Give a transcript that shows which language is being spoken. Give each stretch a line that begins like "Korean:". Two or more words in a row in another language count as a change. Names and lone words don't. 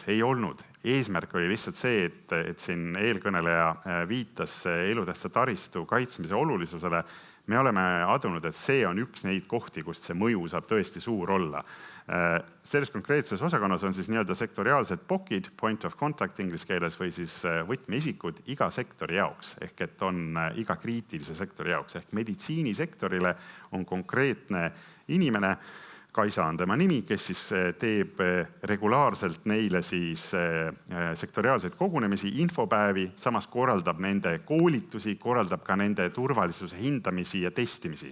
Estonian: Ei olnud. Eesmärk oli lihtsalt see, et siin eelkõneleja viitas elutähtsa taristu kaitsmise olulisusele. Me oleme adunud, et see on üks neid kohti, kust see mõju saab tõesti suur olla. Selles konkreetses osakonnas on siis nii-öelda sektoriaalsed POC-id,
English: point of contact
Estonian: inglise keeles või siis võtmeisikud iga sektori jaoks. Ehk et on iga kriitilise sektori jaoks. Ehk meditsiinisektorile on konkreetne inimene, Kaisa on tema nimi, kes siis teeb regulaarselt neile siis sektoriaalseid kogunemisi, infopäevi, samas korraldab nende koolitusi, korraldab ka nende turvalisuse hindamisi ja testimisi.